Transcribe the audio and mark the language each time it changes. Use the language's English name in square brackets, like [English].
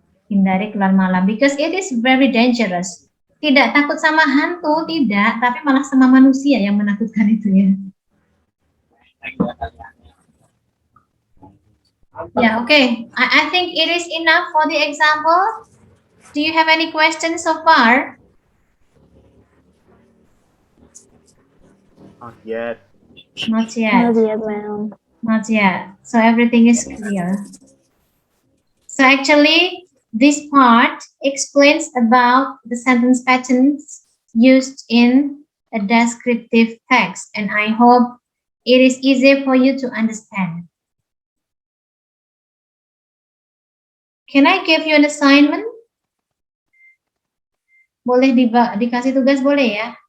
[Indonesian] Hindari keluar malam [English] because it is very dangerous. [Indonesian] Tidak takut sama hantu, tidak, tapi malah sama manusia yang menakutkan itu ya. [English] Yeah, okay. I think it is enough for the example. Do you have any questions so far? Not yet. Not yet. Not yet, ma'am. Not yet. So everything is clear. So actually, this part explains about the sentence patterns used in a descriptive text, and I hope it is easy for you to understand. Can I give you an assignment? [Indonesian] Boleh dikasih tugas, boleh ya?